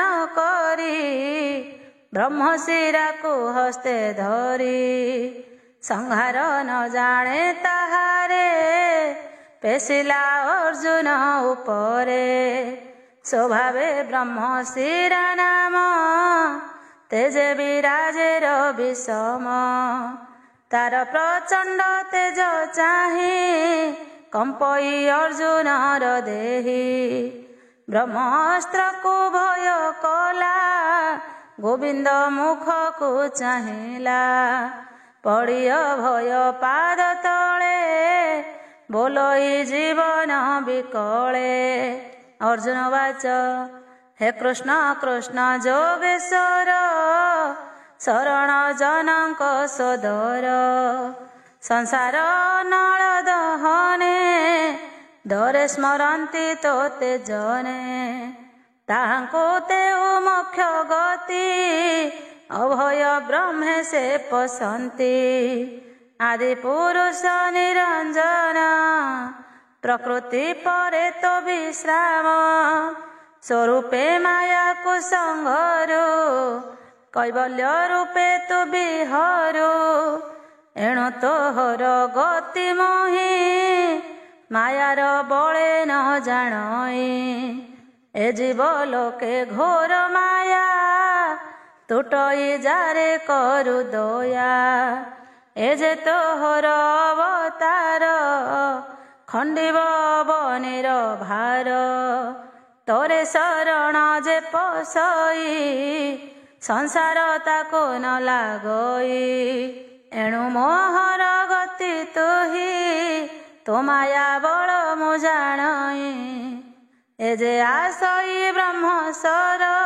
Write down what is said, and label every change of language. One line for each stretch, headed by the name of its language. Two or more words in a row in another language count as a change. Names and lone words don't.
Odia: କରି ବ୍ରହ୍ମଶିରାକୁ ହସ୍ତେ ଧରି ସଂହାର ନ ଜାଣେ ତାହାରେ ପେଶିଲା ଅର୍ଜୁନ ଉପରେ ସ୍ୱଭାବେ ବ୍ରହ୍ମଶିରା ନାମ ତେଜେ ବିରାଜେର ବିଷମ ତାର ପ୍ରଚଣ୍ଡ ତେଜ ଚାହେ କମ୍ପଇ ଅର୍ଜୁନର ଦେହୀ ବ୍ରହ୍ମାସ୍ତ୍ର କୋ ଭୟ କଲା ଗୋବିନ୍ଦ ମୁଖ କୋ ଚାହିଲା ପଡ଼ିୟ ଭୟ ପାଦ ତଳେ ବୋଲଇ ଜୀବନ ବିକଳେ। ଅର୍ଜୁନ ବାଚ ହେ କୃଷ୍ଣ କୃଷ୍ଣ ଯୋଗେଶ୍ୱର ଶରଣ ଜନକ ସଦର ସଂସାର ନଳ ଦହନେ ଦରେ ସ୍ମରନ୍ତି ତୋତେ ଜନେ ତାହାଙ୍କୋ ତେଉ ମୋକ୍ଷ ଗତି ଅଭୟ ବ୍ରହ୍ମେ ସେ ପସନ୍ତୀ ଆଦି ପୁରୁଷ ନିରଞ୍ଜନ ପ୍ରକୃତି ପରେ ତୋ ବିଶ୍ରାମ ସ୍ୱରୂପେ ମାୟା କୋ ସଂଘରୁ କୈବଲ୍ୟ ରୂପେ ତୁ ବିହରୁ ଏଣୁ ତୋହର ଗତି ମୋହି ମାୟାର ବଳେ ନ ଜାଣଇ ଏ ଜୀବ ଲୋକେ ଘୋର ମାୟା ତୁଟଇ ଯାରେ କରୁ ଦୟା ଏ ଯେ ତୋହର ଅବତାର ଖଣ୍ଡିବ ବନେର ଭାର ତୋରେ ଶରଣ ଯେ ପସଇ ସଂସାର ତାକୋ ନ ଲାଗଇ ଏଣୁ ମୋହର ଗତି ତୁହୀ ତୋ ମାୟା ବଳ ମୁ ଜାଣଇ ଏ ଯେ ଆସଇ ବ୍ରହ୍ମସର